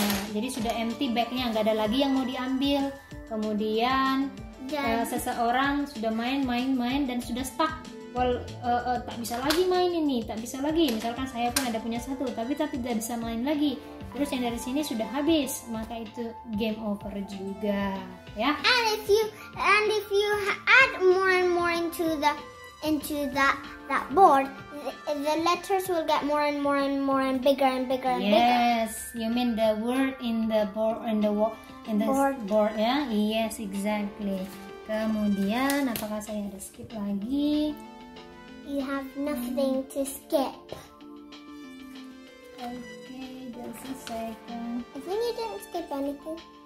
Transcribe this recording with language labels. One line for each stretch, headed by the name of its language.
Indonesian: Jadi sudah empty backnya, nggak ada lagi yang mau diambil. Kemudian seseorang sudah main dan sudah stuck. Tak bisa lagi main ini, tak bisa lagi. Misalkan saya pun ada punya satu, tapi tidak bisa main lagi. Terus yang dari sini sudah habis, maka itu game over juga, ya.
English: And if you add more and more into that board, the letters will get more and more and bigger and bigger and bigger. Yes, you mean the word in the board board ya? Yes, exactly.
Indonesian: Kemudian apakah saya ada skip lagi?
English: You have nothing to skip. Okay, just a second. I think you didn't skip anything.